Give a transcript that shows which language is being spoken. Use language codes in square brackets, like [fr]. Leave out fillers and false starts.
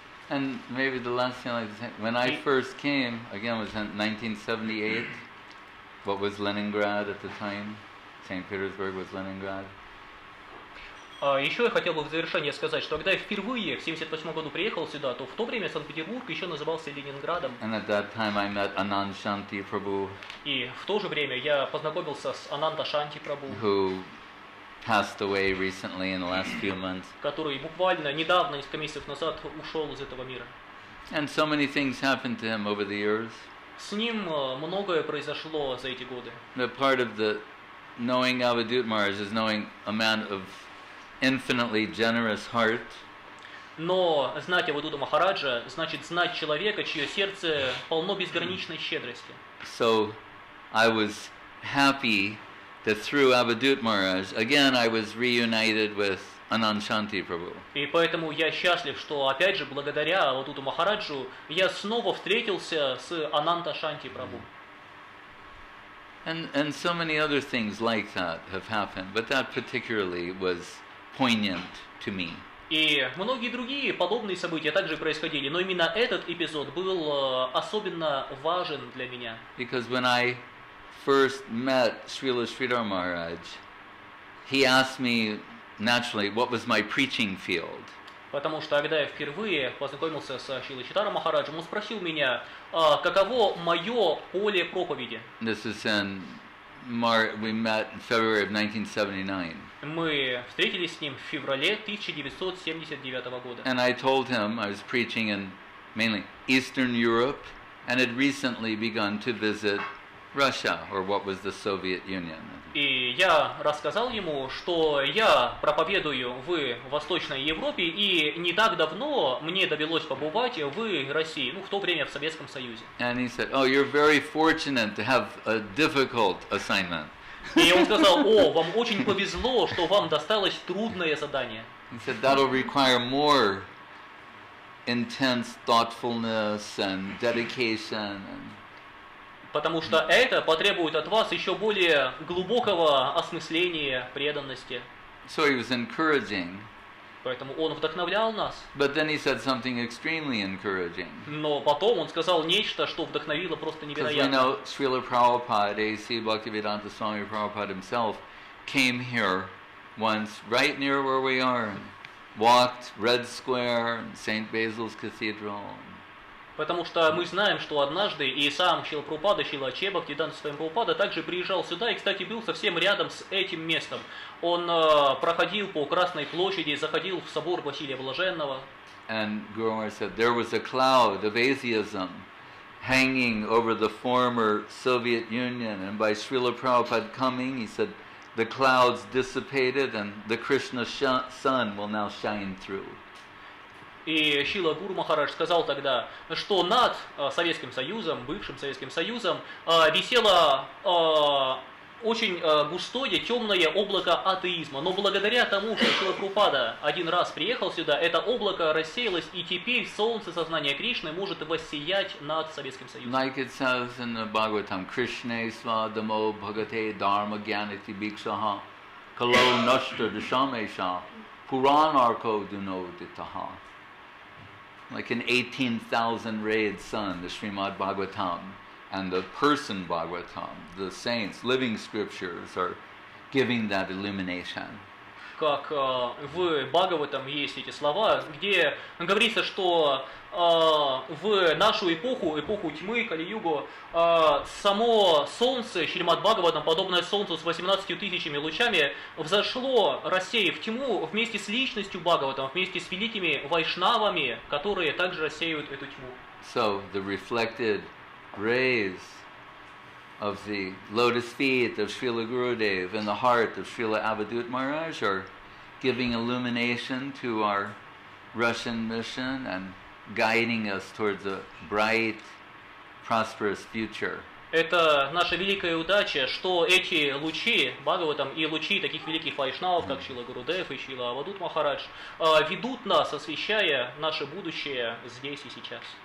[en] And maybe the last thing I'd like to say, when I first came, again, was in 1978. What was Leningrad at the time? St. Petersburg was Leningrad. [ru] Еще я хотел бы в завершение сказать, что когда я впервые в 1978 году приехал сюда, то в то время Санкт-Петербург еще назывался Ленинградом. [en] And at that time I met Anand Shanti Prabhu, [ru] И в то же время я познакомился с Ананда Шанти Прабhu, [en] who passed away recently in the last few months. [ru] который буквально недавно, несколько месяцев назад, ушел из этого мира. [en] And so many things happened to him over the years. [ru] С ним многое произошло за эти годы. [en] The part of the knowing Avadhut Maharaj is knowing a man of infinitely generous heart. [ru] Но знать Авадхута Махараджа значит знать человека, чье сердце полно безграничной щедрости. [en] So I was happy that through Avadhut Maharaj, again I was reunited with Anand Shanti Prabhu. [ru] И поэтому я счастлив, что опять же благодаря Авадхуту Махараджу я снова встретился с Ананда Шанти Прабhu. [en] And so many other things like that have happened, but that particularly was poignant to me. [ru] И многие другие подобные события также происходили, но именно этот эпизод был особенно важен для меня. [en] Because when I first met Srila Sridhar Maharaj, he asked me naturally what was my preaching field. [ru] Потому что когда я впервые познакомился с Шрилой Читарой Махараджем, он спросил меня, каково мое поле проповеди. [en] This is in we met in February of 1979. [ru] Мы встретились с ним в феврале 1979 года. [en] And I told him I was preaching in mainly Eastern Europe and had recently begun to visit Russia, or what was the Soviet Union. [ru] И я рассказал ему, что я проповедую в Восточной Европе, и не так давно мне довелось побывать в России, в то время в Советском Союзе. [en] And he said, "Oh, you're very fortunate to have a difficult assignment." [ru] И он сказал, вам очень повезло, что вам досталось трудное задание. [en] He said, "That'll require more intense thoughtfulness and dedication." [ru] Потому что это потребует от вас еще более глубокого осмысления, преданности. [en] So he was encouraging [ru] Поэтому он вдохновлял нас. [en] But then he said something extremely encouraging. [ru] Но потом он сказал нечто, что вдохновило просто [en] Because we [ru] невероятно. [en] know Srila Prabhupada, A.C. Bhaktivedanta Swami Prabhupada himself, came here once, right near where we are, and walked Red Square and St. Basil's Cathedral. [ru] Потому что мы знаем, что однажды и сам Шрила Прабхупада, Шрила Ачеба, Бхактивиданта Свами Прабхупада также приезжал сюда и, кстати, был совсем рядом с этим местом. Он проходил по Красной площади, заходил в собор Василия Блаженного. [en] And Guru Maharaj said there was a cloud of atheism hanging over the former Soviet Union, and by Srila Prabhupada coming, he said, the clouds dissipated and the Krishna sun will now shine through. [ru] И Шрила Гуру Махарадж сказал тогда, что над Советским Союзом, бывшим Советским Союзом, висело очень густое, темное облако атеизма. Но благодаря тому, что Шрила Прабхупада один раз приехал сюда, это облако рассеялось, и теперь солнце сознания Кришны может воссиять над Советским Союзом. [en] Like it says in the Bhagavatam, [sa] Krishna svadamo bhagate dharma gyanati bhikshaha kalo nashta dashamesha puranarko dunoditaha. [en] Like an 18,000 rayed sun, the Srimad Bhagavatam, and the person Bhagavatam, the saints, living scriptures, are giving that illumination. [ru] Как в Бхагаватам есть эти слова, где говорится, что в нашу эпоху тьмы, Кали-югу, само солнце, Шримад Бхагаватам, подобное солнцу с 18 тысячами лучами, взошло, рассеяв тьму вместе с личностью Бхагаватам, вместе с великими вайшнавами, которые также рассеивают эту тьму. [en] So the reflected rays of the lotus feet of Srila Gurudev and the heart of Srila Avadhut Maharaj are giving illumination to our Russian mission and guiding us towards a bright, prosperous future. [ru] Это наша великая удача, что эти лучи Бхагаватам и лучи таких великих вайшнавов, как Шрила Гурудев и Шрила Авадхут Махарадж, ведут нас, освещая наше будущее здесь и сейчас.